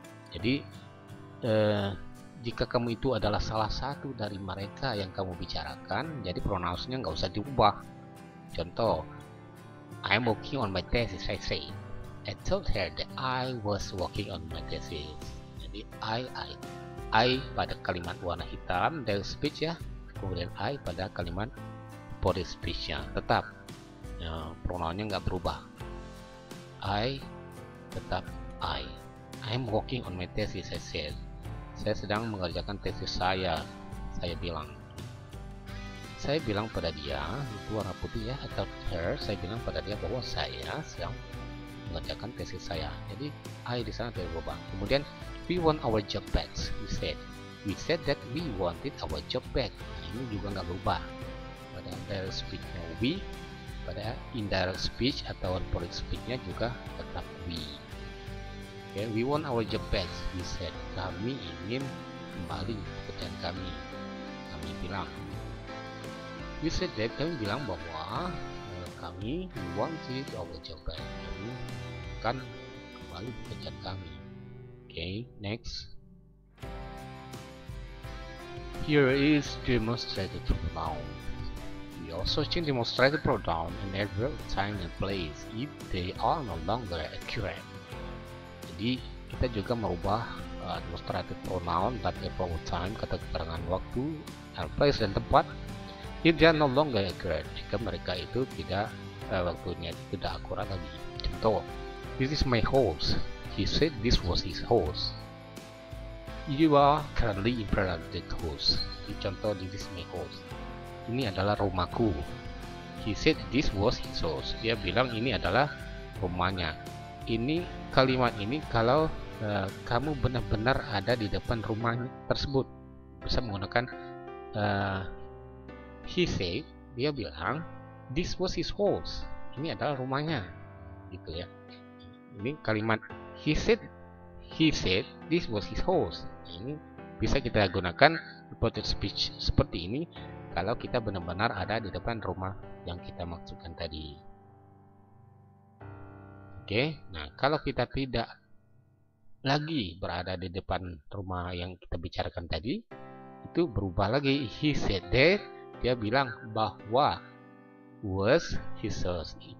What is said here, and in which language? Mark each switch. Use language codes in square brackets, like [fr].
[id] Jadi jika kamu itu adalah salah satu dari mereka yang kamu bicarakan, jadi pronounsnya nggak usah diubah. [en] Contoh, I'm working on my thesis, I say. I told her that I was working on my thesis. [id] Jadi I pada kalimat warna hitam direct speech ya, kemudian I pada kalimat reported speech nya tetap ya, pronounnya nggak berubah. I tetap I. [en] I'm working on my thesis, I said. [id] Saya sedang mengerjakan tesis saya bilang. Saya bilang pada dia, itu warna putih ya, atau her, saya bilang pada dia bahwa saya sedang mengerjakan tesis saya. Jadi I di sana tidak berubah. [en] Kemudian we want our job back, we said that we wanted our job back. [id] Nah, ini juga nggak berubah. Pada direct speech-nya we, pada indirect speech atau reported speech-nya juga tetap we. [en] Okay, we want our job back, we said. [id] Kami ingin kembali pekerjaan kami. Kami bilang. [en] We said that, [id] kami bilang bahwa kami [en] wanted our job back. [id] Kami akan kembali pekerjaan kami. [en] Okay, next. Here is demonstrated pronoun. We also change demonstrated pronoun in every time and place if they are no longer accurate. [id] Jadi kita juga merubah demonstrated pronoun dan [en] every time, [id] kata keterangan waktu, [en] and place [id] dan tempat, [en] if they are no longer accurate, [id] jika mereka itu tidak waktunya tidak akurat lagi. [en] Contoh, this is my house. He said this was his house. You are currently in front of the house. Contoh, this is my house. [id] Ini adalah rumahku. [en] He said this was his house. [id] Dia bilang ini adalah rumahnya. Ini kalimat ini kalau kamu benar-benar ada di depan rumah tersebut, bisa menggunakan [en] he said. [id] Dia bilang [en] this was his house. [id] Ini adalah rumahnya, gitu ya. Ini kalimat [en] he said this was his house. [id] Ini bisa kita gunakan reported speech seperti ini kalau kita benar-benar ada di depan rumah yang kita maksudkan tadi. Oke, nah kalau kita tidak lagi berada di depan rumah yang kita bicarakan tadi, itu berubah lagi. [en] He said that, [id] dia bilang bahwa [en] was his house.